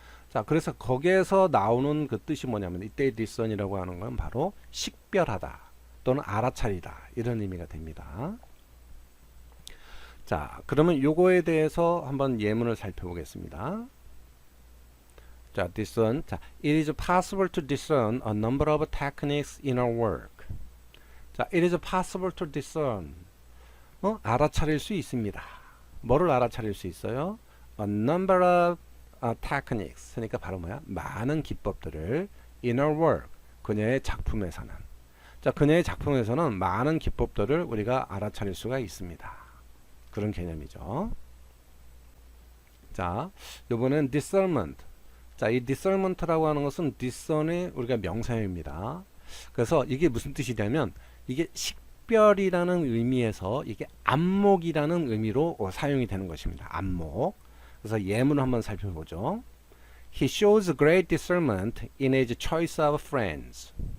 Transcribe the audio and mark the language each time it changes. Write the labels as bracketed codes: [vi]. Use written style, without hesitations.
[ko] 자, 그래서 거기에서 나오는 그 뜻이 뭐냐면 이때의 discern이라고 하는 건 바로 식별하다 또는 알아차리다 이런 의미가 됩니다. 자, 그러면 요거에 대해서 한번 예문을 살펴보겠습니다. 자, discern. [en] 자, it is possible to discern a number of techniques in our work. 자, it is possible to discern. [ko] 알아차릴 수 있습니다. 뭐를 알아차릴 수 있어요? [en] A number of techniques. 그러니까 바로 뭐야? [ko] 많은 기법들을 in our work. 그녀의 작품에서는. 자, 그녀의 작품에서는 많은 기법들을 우리가 알아차릴 수가 있습니다. 그런 개념이죠. 자, 요번엔 discernment. 자, 이 discernment라고 하는 것은 discern의 우리가 명사형입니다. 그래서 이게 무슨 뜻이냐면 이게 식별이라는 의미에서 이게 안목이라는 의미로 사용이 되는 것입니다. 안목. 그래서 예문을 한번 살펴보죠. [en] He shows great discernment in his choice of friends.